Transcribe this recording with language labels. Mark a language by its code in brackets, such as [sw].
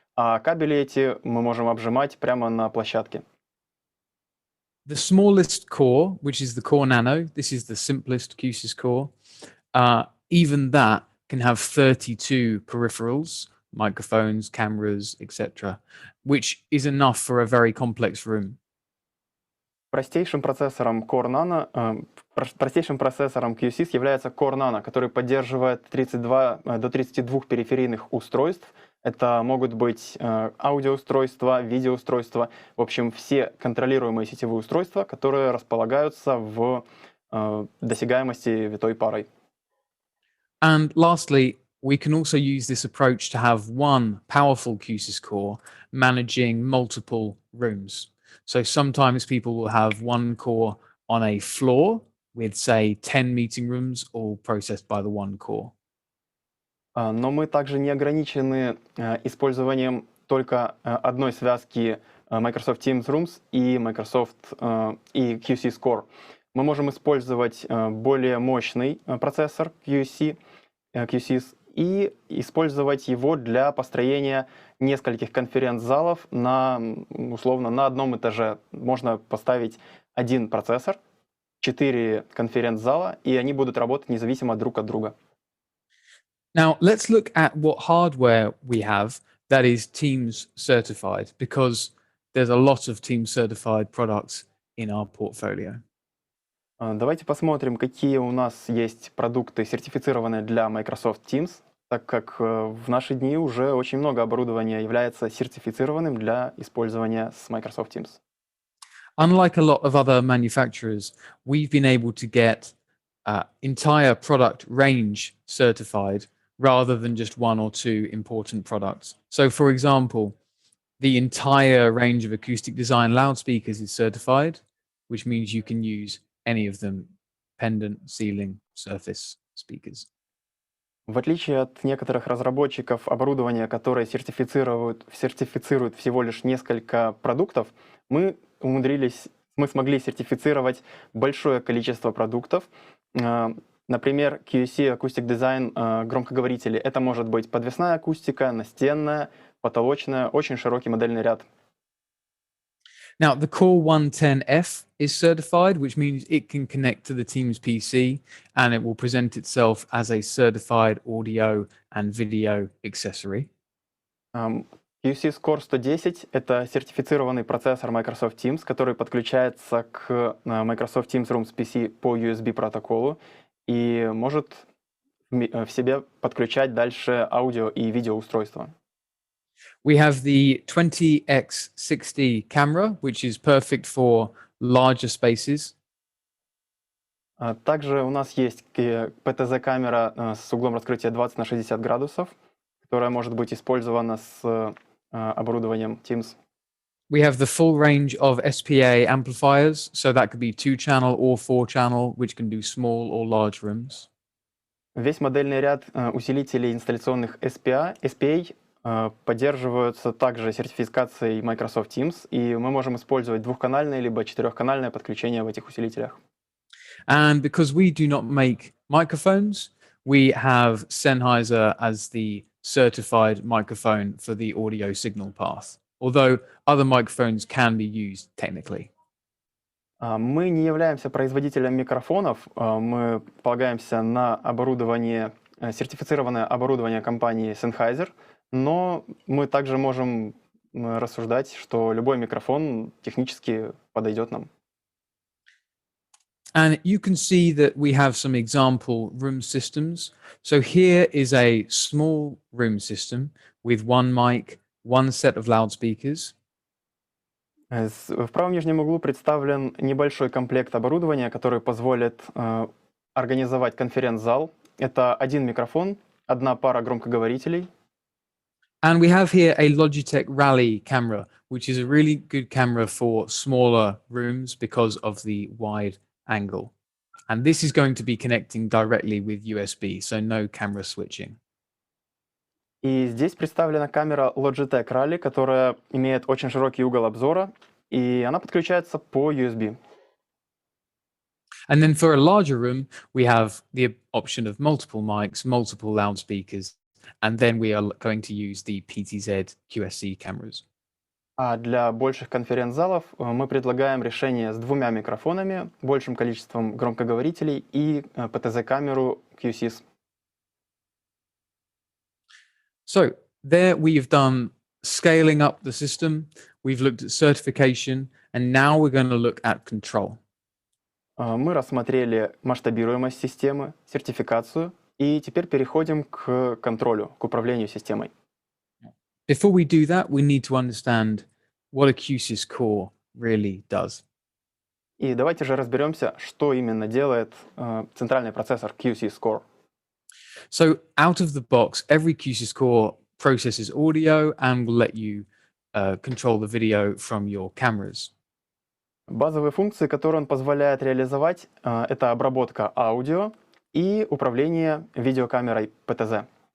[ru] А кабели эти мы можем обжимать прямо на площадке. [en] The smallest core, which is the Core Nano, this is the simplest Q-SYS core, even that can have 32 peripherals, microphones, cameras, etc., which is enough for a very complex room. [ru] Простейшим процессором Q-SYS является Core Nano, который поддерживает 32 до 32 периферийных устройств. Это могут быть аудиоустройства, видеоустройства, в общем, все контролируемые сетевые устройства, которые располагаются в досягаемости витой парой. [en] And lastly, we can also use this approach to have one powerful Q-SYS core managing multiple rooms. So sometimes people will have one core on a floor with, say, 10 meeting rooms, all processed by the one core. [ru] Но мы также не ограничены использованием только одной связки Microsoft Teams Rooms и и Q-SYS Core. Мы можем использовать более мощный процессор Q-SYS и использовать его для построения нескольких конференц-залов условно на одном этаже. Можно поставить один процессор, 4 конференц-зала, и они будут работать независимо друг от друга. [en] Now, let's look at what hardware we have that is Teams certified, because there's a lot of Teams certified products in our portfolio. [ru] Давайте посмотрим, какие у нас есть продукты, сертифицированные для Microsoft Teams, так как в наши дни уже очень много оборудования является сертифицированным для использования с Microsoft Teams. [en] Unlike a lot of other manufacturers, we've been able to get entire product range certified rather than just 1 or 2 important products. So, for example, the entire range of acoustic design loudspeakers is certified, which means you can use any of them: pendant, ceiling, surface speakers. [ru] В отличие от некоторых разработчиков оборудования, которые сертифицируют всего лишь несколько продуктов, мы смогли сертифицировать большое количество продуктов. Например, QSC Acoustic Design громкоговорители. Это может быть подвесная акустика, настенная, потолочная, очень широкий модельный ряд. [en] Now, the Core 110F is certified, which means it can connect to the Teams PC and it will present itself as a certified audio and video accessory. [ru] Q-SYS Core 110 — это сертифицированный процессор Microsoft Teams, который подключается к Microsoft Teams Rooms PC по USB протоколу и может в себе подключать дальше аудио и видео устройства. [en] We have the 20x60 camera, which is perfect for larger spaces. [ru] Также у нас есть PTZ-камера с углом раскрытия 20 на 60 градусов, которая может быть использована с оборудованием Teams. [en] We have the full range of SPA amplifiers, so that could be 2-channel or 4-channel, which can do small or large rooms. [ru] Весь модельный ряд усилителей инсталляционных SPA поддерживаются также сертификацией Microsoft Teams, и мы можем использовать двухканальное либо четырехканальное подключение в этих усилителях. [en] And because we do not make microphones, we have Sennheiser as the certified microphone for the audio signal path, although other microphones can be used technically. [ru] Мы не являемся производителем микрофонов, мы полагаемся на оборудование, сертифицированное оборудование компании Sennheiser, но мы также можем рассуждать, что любой микрофон технически подойдет нам. [en] And you can see that we have some example room systems. So here is a small room system with one mic, one set of loudspeakers. [ru] В правом нижнем углу представлен небольшой комплект оборудования, который позволит организовать конференц-зал. Это один микрофон, одна пара громкоговорителей. [en] And we have here a Logitech Rally camera, which is a really good camera for smaller rooms because of the wide angle. And this is going to be connecting directly with USB, so no camera switching. [ru] И здесь представлена камера Logitech Rally, которая имеет очень широкий угол обзора, и она подключается по USB. [en] And then for a larger room, we have the option of multiple mics, multiple loudspeakers, and then we are going to use the PTZ QSC cameras. [ru] А для больших конференц-залов мы предлагаем решение с двумя микрофонами, большим количеством громкоговорителей и PTZ-камеру Q-SYS. [en] So there we've done scaling up the system, we've looked at certification, and now we're going to look at control. [ru] Мы рассмотрели масштабируемость системы, сертификацию, и теперь переходим к контролю, к управлению системой. [en] Before we do that, we need to understand what a Q-SYS core really does. [ru] И давайте же разберемся, что именно делает центральный процессор Q-SYS Core. [en] So out of the box, every Q-SYS core processes audio and will let you control the video from your cameras. [ru] Базовые функции, которые он позволяет реализовать, это обработка аудио и управление видеокамерой PTZ.